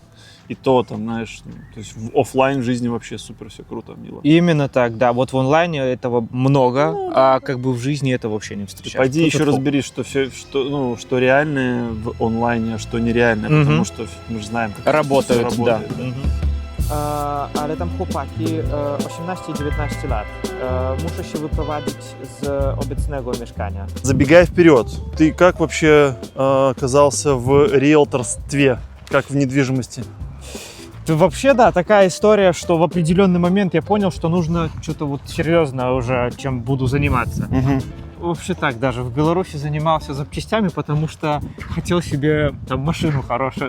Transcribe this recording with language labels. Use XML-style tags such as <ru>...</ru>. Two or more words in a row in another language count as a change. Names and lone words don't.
<ru>И то там, знаешь, то есть в офлайн жизни вообще супер все круто, мило. Именно так, да. Вот в онлайне этого много, а как бы в жизни это вообще не встречается. Пойди еще разберись, что все, что реальное в онлайне, а что нереальное, потому что мы же знаем, как работают, это работает. Да.</ru> <pl>Ale tam chłopaki 18 i 19 lat. Muszę się wyprowadzić z obecnego mieszkania.</pl> <ru>Забегая вперед, ты как вообще оказался в риэлторстве, как в недвижимости? Вообще, да, такая история, что в определенный момент я понял, что нужно что-то вот серьезно уже, чем буду заниматься. Вообще так, даже в Беларуси занимался запчастями, потому что хотел себе там машину хорошую.</ru>